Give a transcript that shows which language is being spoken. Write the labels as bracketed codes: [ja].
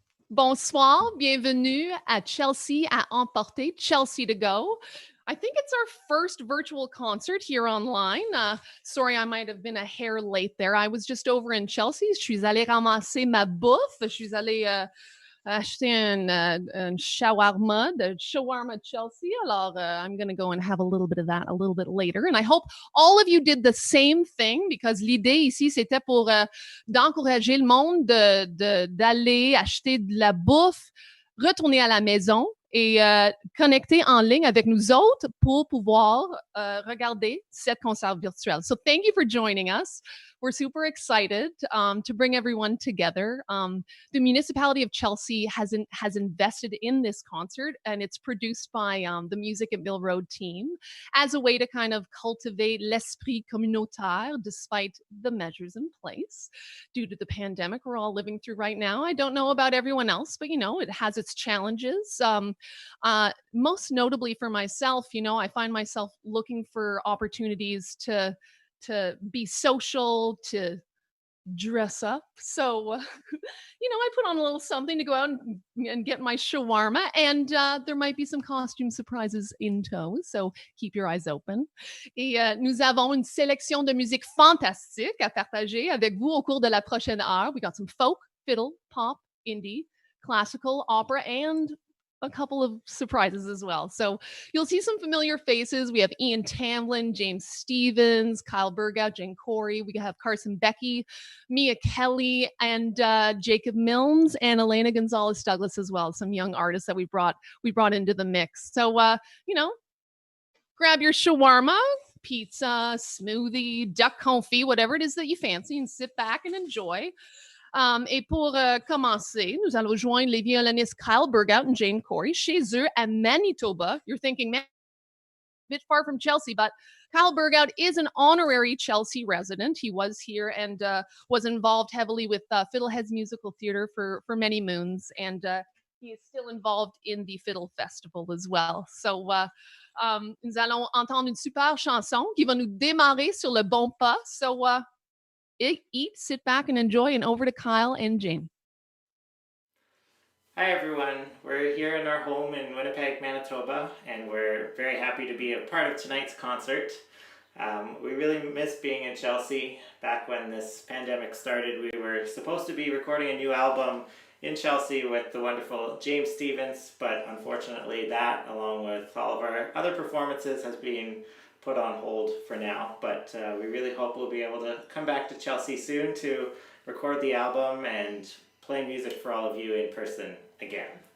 [fr] Bonsoir, bienvenue à Chelsea à emporter, [en] Chelsea to go. I think it's our first virtual concert here online. Sorry, I might have been a hair late there. I was just over in Chelsea. [fr] Je suis allée ramasser ma bouffe. Je suis allée acheter un shawarma, [en] the shawarma Chelsea. Alors, I'm going to go and have a little bit of that a little bit later. And I hope all of you did the same thing because [fr] l'idée ici, c'était pour d'encourager le monde d'aller acheter de la bouffe, retourner à la maison et connecter en ligne avec nous autres pour pouvoir regarder cette concert virtuelle. [en] So thank you for joining us. We're super excited to bring everyone together. The Municipality of Chelsea has invested in this concert, and it's produced by the Musique Mill Road team as a way to kind of cultivate [fr] l'esprit communautaire [en] despite the measures in place due to the pandemic we're all living through right now. I don't know about everyone else, but, it has its challenges. Most notably for myself, I find myself looking for opportunities to be social, to dress up. So, I put on a little something to go out and get my shawarma, and there might be some costume surprises in tow, so keep your eyes open. [fr] Et nous avons une sélection de musique fantastique à partager avec vous au cours de la prochaine heure. [en] We got some folk, fiddle, pop, indie, classical, opera, and a couple of surprises as well. So you'll see some familiar faces. We have Ian Tamblyn, James Stevens, Kyle Burgout, Jane Corey. We have Carson Becke, Mia Kelly, and Jacob Milnes, and Elena Gonzalez Douglas as well. Some young artists that we brought into the mix. So grab your shawarma, pizza, smoothie, duck confit, whatever it is that you fancy, and sit back and enjoy. [fr] Et pour commencer, nous allons joindre les violonistes Kyle Burgout and Jane Corey chez eux à Manitoba. [en] You're thinking, man, a bit far from Chelsea, but Kyle Burgout is an honorary Chelsea resident. He was here and was involved heavily with Fiddleheads Musical Theatre for many moons, and he is still involved in the Fiddle Festival as well. [fr] So nous allons entendre une super chanson qui va nous démarrer sur le bon pas. [en] So eat, sit back, and enjoy, and over to Kyle and Jane. Hi everyone, we're here in our home in Winnipeg, Manitoba, and we're very happy to be a part of tonight's concert. We really miss being in Chelsea. Back when this pandemic started, we were supposed to be recording a new album in Chelsea with the wonderful James Stevens, but unfortunately that, along with all of our other performances, has been put on hold for now, but we really hope we'll be able to come back to Chelsea soon to record the album and play music for all of you in person again.